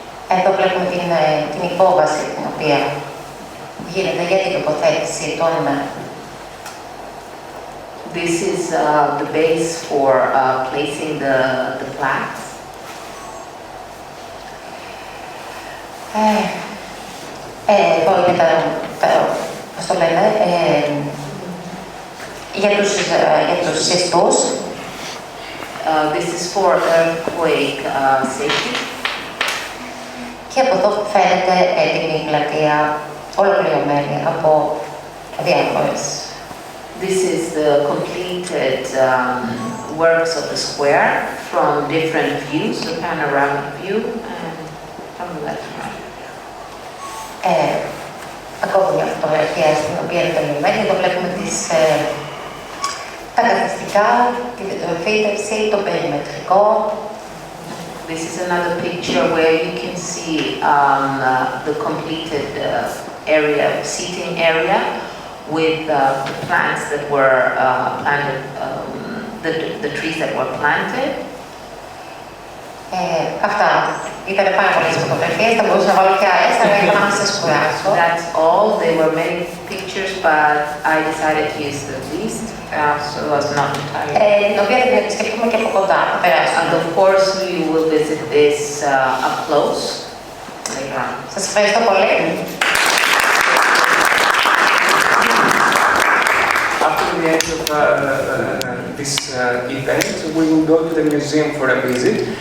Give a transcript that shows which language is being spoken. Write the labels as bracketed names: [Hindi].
[Greek] Εδώ βλέπουμε την υπόβαση την οποία γίνεται για την τοποθέτηση των [English] This is the base for placing the plaques. [Greek] Εδώ είναι πώς το λένε, για τους ιστούς. [English] This is for earthquake safety. [Greek] Και από εδώ φαίνεται έτοιμη η πλατεία, ολοκληρωμένη από διάφορες. [English] This is the completed works of the square from different views, the panoramic view, and from the left and right. [Greek] Ακόμη μια φωτογραφία στην οποία είναι τελειωμένη. Εδώ βλέπουμε τα καθιστικά, τη φύτευση, το περιμετρικό. [English] This is another picture where you can see the completed area, seating area, with the plants that were planted, the trees that were planted. [Greek] Αυτά ήταν πάρα πολλές φωτογραφίες, θα μπορούσα να βάλω και άλλες, αλλά είπα να σας κουράσω. [English] That's all. There were many pictures, but I decided to use the least, so as not to tire. [Greek] Την οποία θα επισκεφτούμε και από κοντά, θα περάσουμε. [English] And of course, we will visit this up close later on. [Greek] Σας ευχαριστώ πολύ. [English] After the end of this event, we will go to the museum for a visit.